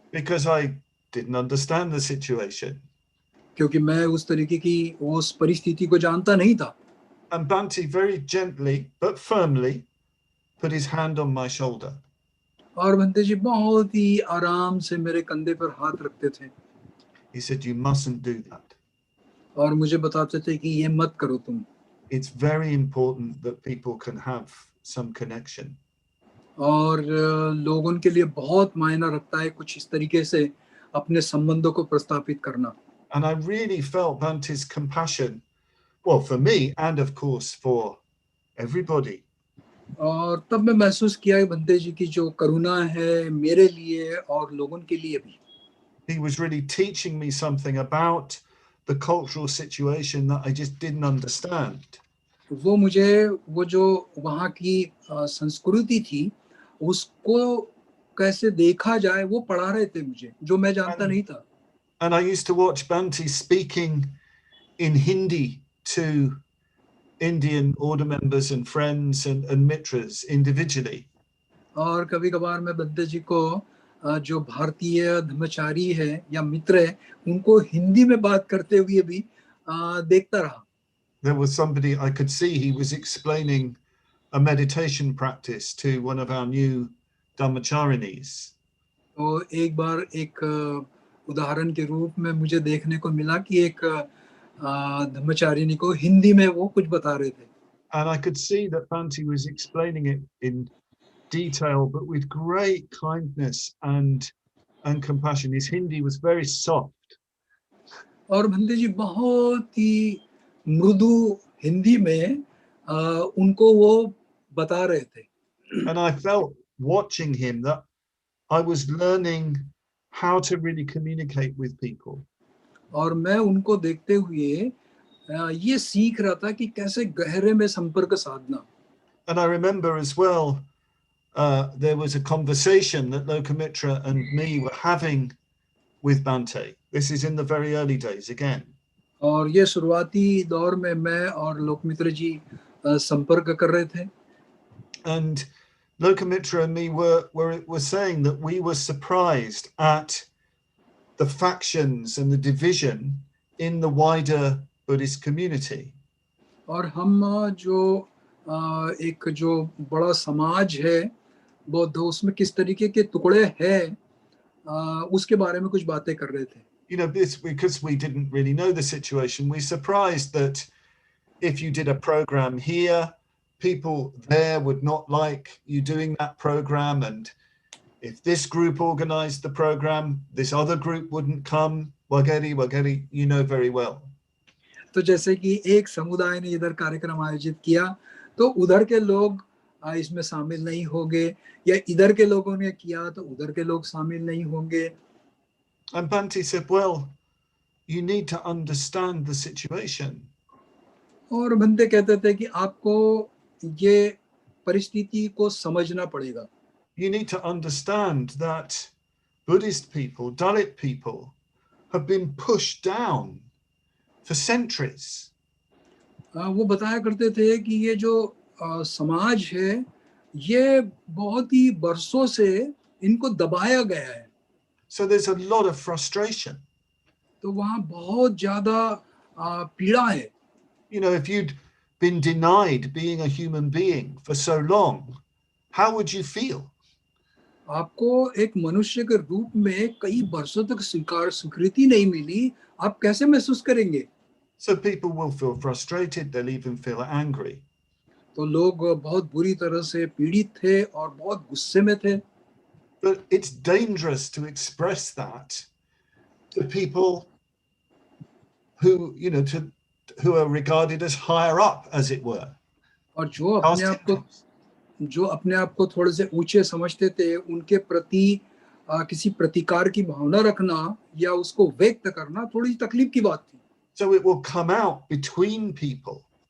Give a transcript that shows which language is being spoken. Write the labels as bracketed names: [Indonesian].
[English] Because I didn't understand the situation. [Hindi] क्योंकि मैं उस तरीके की उस परिस्थिति को जानता नहीं था. [English] And Bhante very gently but firmly put his hand on my shoulder. [Hindi] और भंते जी बहुत ही आराम से मेरे कंधे पर हाथ रखते थे. [English] He said, "You mustn't do that." [Hindi] और मुझे बताते थे कि ये मत करो तुम. [English] It's very important that people can have some connection. [Hindi] और लोगों के लिए बहुत मायना रखता है कुछ इस तरीके से अपने संबंधों को प्रस्थापित करना. [English] And I really felt Bhante's compassion, well, for me and of course for everybody. [Hindi] और तब मैं महसूस किया कि भंते जी की जो करुणा है मेरे लिए और लोगों के लिए भी. [English] He was really teaching me something about the cultural situation that I just didn't understand. [Hindi] वो मुझे वो जो वहाँ की संस्कृति थी उसको कैसे देखा जाए वो पढ़ा रहे थे मुझे, जो मैं जानता नहीं था. [English] And I used to watch Bhante speaking in Hindi to Indian order members and friends and mitras individually. [Hindi] और कभी कभार मैं भंते जी को जो भारतीय धर्मचारी है या मित्र है उनको हिंदी में बात करते हुए भी देखता रहा. [English] There was somebody I could see, he was explaining a meditation practice to one of our new Dhammacharinis. [Hindi] तो एक बार एक उदाहरण के रूप में मुझे देखने को मिला कि एक धर्मचारिणी को हिंदी में वो कुछ बता रहे थे. [English] And I could see that Bhante was explaining it in detail, but with great kindness and compassion. His Hindi was very soft. [Hindi] और भंते जी बहुत ही मृदु हिंदी में उनको वो बता रहे थे. [English] And I felt watching him that I was learning how to really communicate with people. [Hindi] और मैं उनको देखते हुए ये सीख रहा था कि कैसे गहरे में संपर्क साधना. [English] And I remember as well, there was a conversation that Lokamitra and me were having with Bhante. This is in the very early days again. [Hindi] और ये शुरुआती दौर में मैं और लोकमित्र जी संपर्क कर रहे थे. [English] And Lokamitra and me were saying that we were surprised at the factions and the division in the wider Buddhist community. [Hindi] और हम जो एक जो बड़ा समाज है बौद्ध, उसमें किस तरीके के टुकड़े हैं उसके बारे में कुछ बातें कर रहे थे. [English] You know, this because we didn't really know the situation. We're surprised that if you did a program here, people there would not like you doing that program, and if this group organized the program, this other group wouldn't come. Wageri, you know very well. [Hindi] तो जैसे कि एक समुदाय ने इधर कार्यक्रम आयोजित किया तो उधर के लोग इसमें शामिल नहीं होंगे, या इधर के लोगों ने किया तो उधर के लोग शामिल नहीं होंगे. [English] And Bhante said, well, you need to understand the situation. [Hindi] और बंदे कहते थे कि आपको ये परिस्थिति को समझना पड़ेगा. [English] You need to understand that Buddhist people, Dalit people, have been pushed down for centuries. [Hindi] वो बताया करते थे कि ये जो समाज है, ये बहुत ही बरसों से इनको दबाया गया है. [English] So there's a lot of frustration. [Hindi] तो वहाँ बहुत ज्यादा पीड़ा है. [English] You know, if you'd been denied being a human being for so long, how would you feel? [Hindi] आपको एक मनुष्य के रूप में कई वर्षों तक स्वीकृति नहीं मिली, आप कैसे महसूस करेंगे? [English] So people will feel frustrated, they'll even feel angry. [Hindi] तो लोग बहुत बुरी तरह से पीड़ित थे और बहुत गुस्से में थे. [English] But it's dangerous to express that to people who, you know, who are regarded as higher up, as it were. [Hindi] और जो अपने आप को थोड़े से ऊंचे समझते थे, उनके प्रति किसी प्रतिकार की भावना रखना या उसको व्यक्त करना थोड़ी तकलीफ की बात थी. [English] So it will come out between people.